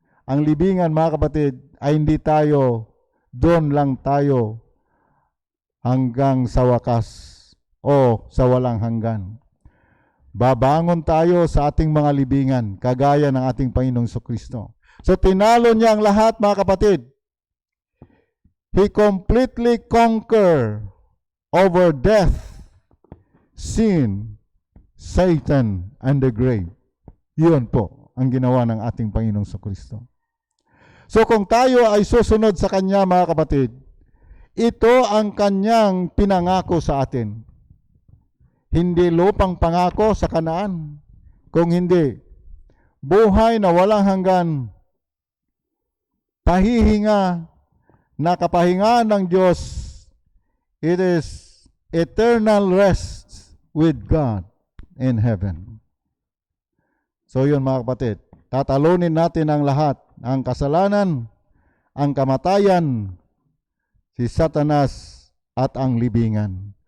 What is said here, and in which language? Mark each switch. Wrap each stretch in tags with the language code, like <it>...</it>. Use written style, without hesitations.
<tl>Ang libingan mga kapatid ay hindi tayo, doon lang tayo hanggang sa wakas o sa walang hanggan. Babangon tayo sa ating mga libingan, kagaya ng ating Panginoong Jesucristo. So tinalo niya ang lahat mga kapatid.</tl> <en>He completely conquered over death, sin, Satan, and the grave.</en> <tl>Yun po ang ginawa ng ating Panginoong Jesucristo. So kung tayo ay susunod sa Kanya mga kapatid, ito ang Kanyang pinangako sa atin. Hindi lupang pangako sa Kanaan, kung hindi buhay na walang hanggan, pahihinga na kapahingaan ng Diyos.</tl> <en>It is eternal rest with God in heaven.</en> <tl>So yun mga kapatid, tatalunin natin ang lahat, ang kasalanan, ang kamatayan, si Satanas at ang libingan.</tl>